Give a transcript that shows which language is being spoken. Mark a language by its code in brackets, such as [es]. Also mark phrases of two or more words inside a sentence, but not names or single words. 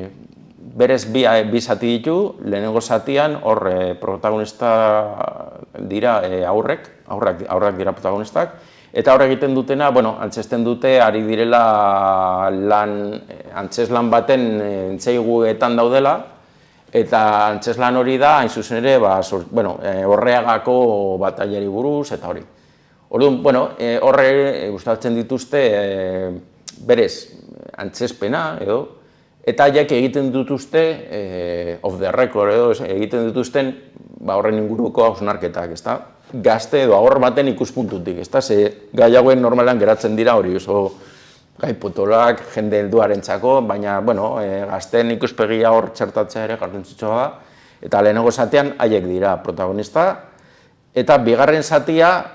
[eu] Eta, berez bi zati ditu, lehenengo zatian hor protagonista dira aurrak dira protagonistak, eta hor egiten dutena, antzesten dute, ari direla antzeslan baten entzeiguetan daudela, eta antzeslan hori da, hain zuzen ere, Orreagako batailari buruz, eta hori. Orduan, horre gustatzen dituzte berez antzespena, eta haiek egiten dituzte, [en] off the record, [eu] egiten dituzten horren inguruko hausnarketak, ezta? Gazte edo agor baten ikuspuntutik, ezta? Ze gai hauen normalan geratzen dira hori, oso gai potolak, jende helduarentzako, baina, gazteen ikuspegia hor txertatzea ere garrantzitsua da, eta lehenengo zatean haiek dira protagonista, eta bigarren zatia